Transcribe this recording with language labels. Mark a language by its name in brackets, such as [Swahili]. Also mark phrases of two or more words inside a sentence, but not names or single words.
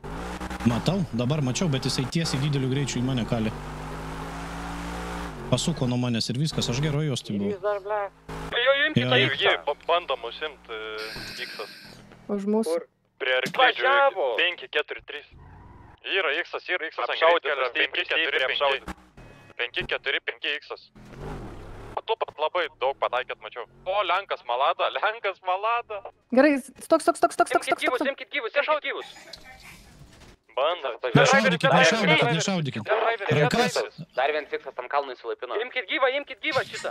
[Lithuanian] Matau, dabar mačiau, bet jisai tiesiai dideliu greičiu į mane kali. Pasuko nuo manęs ir viskas, aš gerai jos tai buvau. Jis dar, ble. Jo, imkite, jie bandom užsimt X-as. Už mūsų. Prie arklidžių 5-4-3. Yra X-as, apšaudytas, 5-4-5-X-as. Tu pat labai daug pataikėt, mačiau. O, Lenkas Malada. Gerai, stok. Imkit gyvus. Banda. Nešaudykit. Rankas. Dar vienas X-as tam kalnui įsilaipino. Imkit gyvą šitą.